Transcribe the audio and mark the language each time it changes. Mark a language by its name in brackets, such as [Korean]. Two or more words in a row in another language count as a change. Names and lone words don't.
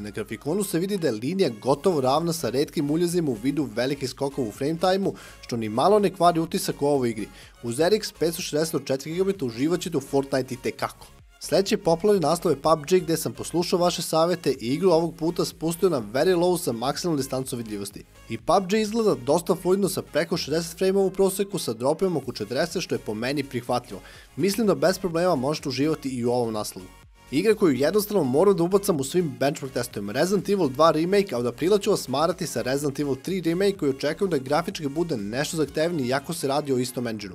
[Serbian] Na grafikonu se vidi da je linija gotovo ravna sa retkim uljezima u vidu velikih skokova u [English] frame time-u, [Serbian] što ni malo ne kvari utisak u ovoj igri. Uz RX 560 od 4 GB uživat ćete u Fortnite i tekako. Sljedeći popularni naslov je PUBG, gdje sam poslušao vaše savjete i igru ovog puta spustio na [English] very low [Serbian] sa maksimalnom distancom vidljivosti. I PUBG izgleda dosta fluidno sa preko 60 frameova u proseku sa dropima oko 40, što je po meni prihvatljivo. Mislim da bez problema možete uživati i u ovom naslovu. Igra koju jednostavno moram da ubacam u svim benchmark testovima, Resident Evil 2 remake, a od aprila ću vas smarati sa Resident Evil 3 remake koji očekujem da grafički bude nešto zahtevniji iako se radi o istom engine-u.